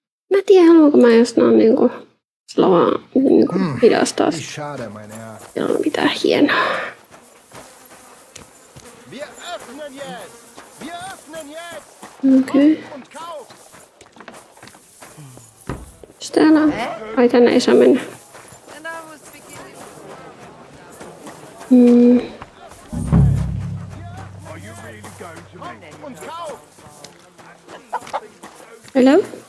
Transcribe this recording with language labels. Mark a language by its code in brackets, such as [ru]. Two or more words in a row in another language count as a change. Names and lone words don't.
[fi] Mä en tiedä, haluanko mä jostain niinku hidastaa. [de] Wie schade, mein Herr. [fi] Siellä on mitään hienoa. [de] Wir öffnen jetzt! Wir öffnen jetzt! [fi] Okei. Sitten täällä on? Ai tänne ei saa mennä. Hello?